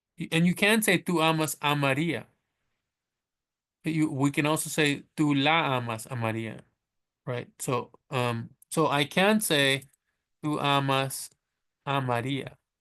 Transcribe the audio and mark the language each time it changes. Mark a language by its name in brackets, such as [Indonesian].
[English] And you can say [Spanish] tú amas a María. [English] We can also say [Spanish] tú la amas a María, [English] right? So I can say [Spanish] tú amas a María.